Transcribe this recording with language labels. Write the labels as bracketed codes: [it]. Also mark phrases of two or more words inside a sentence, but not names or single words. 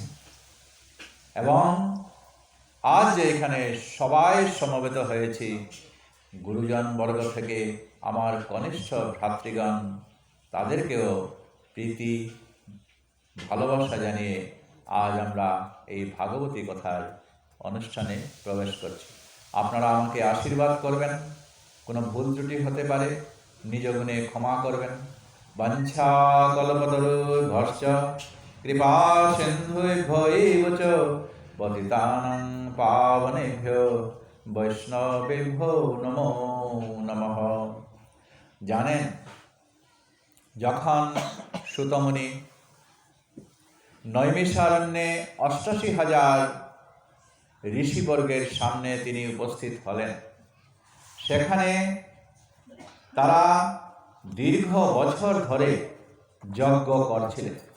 [bn] এবং আজ যে এখানে সবাই সমবেত হয়েছি, গুরুজন বর্গ থেকে আমার কনিষ্ঠ ভ্রাতৃগণ, তাদেরকেও প্রীতি ভালোবাসা জানিয়ে আজ আমরা এই ভাগবতী কথার অনুষ্ঠানে প্রবেশ করছি। আপনারা আমাকে আশীর্বাদ করবেন, কোনো ভুল ত্রুটি হতে পারে নিজ গুণে ক্ষমা করবেন। [sa] বাঞ্ছা কল্পতরুভ্যশ্চ কৃপা সিন্ধুভ্যো এব চ পতিতানাং পাবনেভ্যো বৈষ্ণবেভ্যো নমো নমঃ। [bn] জানেন, যখন সুতমুনি নৈমিষারণ্যে ৮৮,০০০ ঋষিবর্গের সামনে তিনি উপস্থিত হলেন, সেখানে তারা দীর্ঘ বছর ধরে যজ্ঞ করছিলেন।